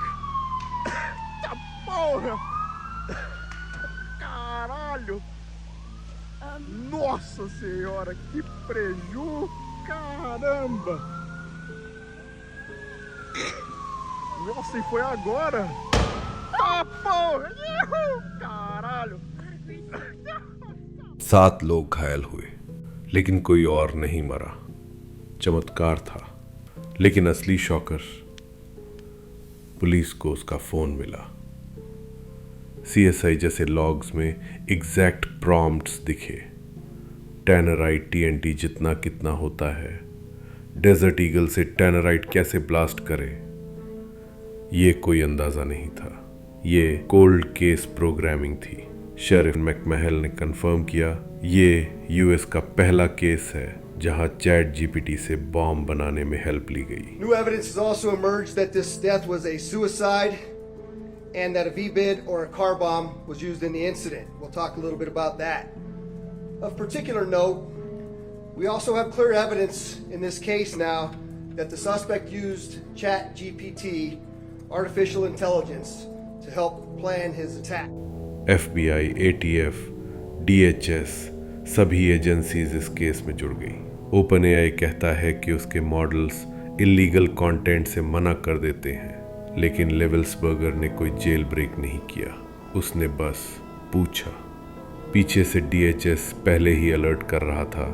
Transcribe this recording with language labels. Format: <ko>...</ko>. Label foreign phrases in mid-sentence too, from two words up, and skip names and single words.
<pt>Tá porra! Caralho! Nossa senhora, que preju! Caramba! Nossa, e foi agora? Tá porra! Ihu! Caralho!</pt> <hi>7 लोग घायल हुए, लेकिन कोई और नहीं मरा। चमत्कार था। लेकिन असली शॉकर, पुलिस को उसका फ़ोन मिला। सीएसआई जैसे लॉग्स में</hi> <en>exact prompts</en> <hi>दिखे। टैनराइट टीएनटी जितना कितना होता है, डेजर्ट ईगल से टैनराइट कैसे ब्लास्ट करे, ये कोई अंदाज़ा नहीं था। ये</hi> <en>cold case programming</en> <hi>थी। शेरिफ मैकमहल ने कंफर्म किया, ये यूएस का पहला केस है जहां चैट जीपीटी से बॉम्ब बनाने में हेल्प ली गई।</hi> <en>New evidence has also emerged that this death was a suicide and that a V-bid or a car bomb was used in the incident. We'll talk a little bit about that. Of particular note, we also have clear evidence in this case now that the suspect used ChatGPT, artificial intelligence, to help plan his attack. FBI, ATF, DHS,</en> <hi>सभी एजेंसीज इस केस में जुड़ गई। ओपन एआई कहता है कि उसके मॉडल्स</hi> <en>illegal content</en> <hi>से मना कर देते हैं, लेकिन लेवेल्सबर्गर ने कोई</hi> <en>jail break</en> <hi>नहीं किया। उसने बस पूछा। पीछे से DHS पहले ही अलर्ट कर रहा था।</hi>